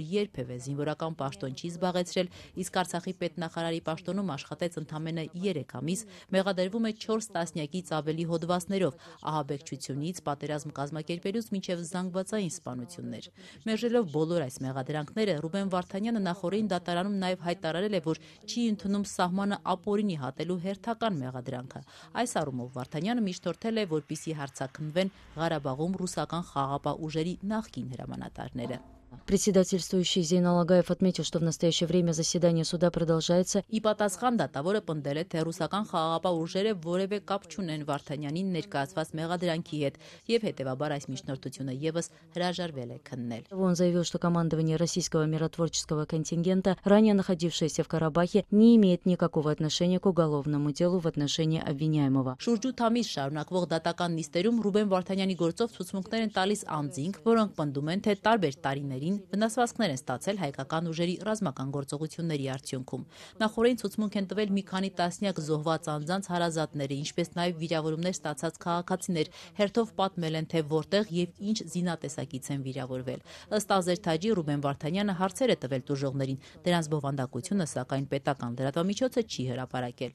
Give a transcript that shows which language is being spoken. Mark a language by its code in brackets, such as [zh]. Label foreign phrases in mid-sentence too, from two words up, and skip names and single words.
[hy] երբևէ զինվորական պաշտոն չի զբաղեցրել, իսկ Արցախի պետնախարարի պաշտոնում աշխատեց ընդամենը 3 ամիս, մեղադրվում է 4 տասնյակից ավելի հոդվածներով, ահաբեկչությունից, պատերազմ կազմակերպելուց մինչև զանգվածային սպանություններ։ Մերժելով բոլոր այս մեղադրանքները, Ռուբեն Վարդանյանը նախորդին դատարանում նաև հայտարարել է, որ չի ընդունում սահմանը ապօրինի հատելու հերթական մեղադրանքը։ Այս առումով Վարդանյանը միջնորդել է, որպիսի հարցաքննվեն Ղարաբաղում ռուսական խաղաղապահ ուժերի նախկին հրամանատարները։ [ru] Председательствующий Зейнал Агаев отметил, что в настоящее время заседание суда продолжается. [hy] Ի պատասխան դատավորը պնդել է, թե ռուսական խաղաղապահ ուժերը որևէ կապ չունեն Վարդանյանին ներկայացված մեղադրանքի հետ եւ հետեւաբար այս միջնորդությունը եւս հրաժարվել է քննել։ [ru] Он заявил, что командование российского миротворческого контингента, ранее находившееся в Карабахе, не имеет никакого отношения к уголовному делу в отношении обвиняемого. [hy] Շուրջ 8 ամիս շարունակվող դատական նիստերում Ռուբեն Վարդանյանի գործով ցուցմունքներ են տալիս անձինք, որոնք պնդում են, թե տարբեր տարիներին վնասվածքներ են ստացել հայկական ուժերի ռազմական գործողությունների արդյունքում։ Նախորդին ցուցմունք են տվել մի քանի տասնյակ զոհված անձանց հարազատները, ինչպես նաև վիրավորումներ ստացած քաղաքացիներ, հերթով պատմել են, թե որտեղ եւ ինչ զինատեսակից են վիրավորվել։ Ըստ ազերթաջի Ռուբեն Վարդանյանը հարցեր է տվել տուժողներին, դրանց բովանդակությունը սակայն պետական լրատվամիջոցը չի հրապարակել։